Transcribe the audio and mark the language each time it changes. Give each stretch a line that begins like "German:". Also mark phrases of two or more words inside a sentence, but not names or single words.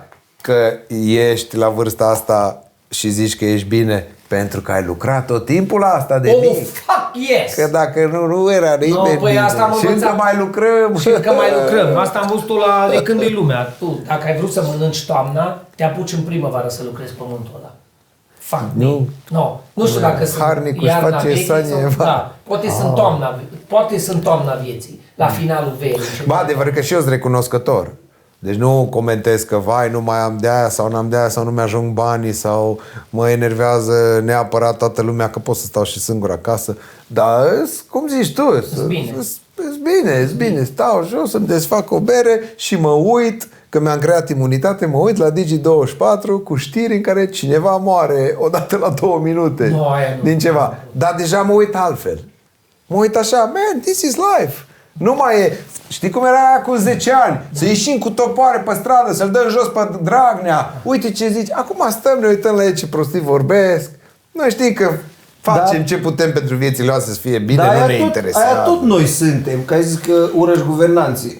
Romanian: Că ești la vârsta asta și zici că ești bine pentru că ai lucrat tot timpul la asta de Oh, mic.
English: fuck yes!
Romanian: Că dacă nu era nimeni păi bine. asta am Și încă învățat. mai lucrăm. Și că mai lucrăm. Asta am văzut tu la de când e lumea. Tu, dacă ai vrut să mănânci toamna, te apuci în primăvară să lucrezi pământul ăla.
English: Fuck me. No.
Romanian: Nu știu dacă sunt Harnicu își iarna face vieții sanie, sau... va. Da, poate sunt toamna vieții, la finalul verii. Ba, adevărat că și eu sunt recunoscător. Deci nu comentez că, vai, nu mai am de aia sau n-am de aia sau nu mi-ajung banii sau mă enervează neapărat toată lumea că pot să stau și singur acasă. Dar, cum zici tu, bine. îs bine, stau jos, îmi desfac o bere și mă uit, că mi-am creat imunitate, mă uit la Digi24 cu știri în care cineva moare odată la 2 minute Nu, aia nu. din ceva. Dar deja mă uit altfel. Mă uit așa,
English: man, this is life.
Romanian: Nu mai e... Știi cum era acum 10 ani? Să ieșim cu topoare pe stradă, să-l dăm jos pe Dragnea. Uite ce zici. Acum stăm, ne uităm la ei ce prostii vorbesc. Noi știi că facem ce putem pentru viețile noastre să fie bine, nu ne interesează. Aia tot noi suntem, că ai zis că urăși guvernanții.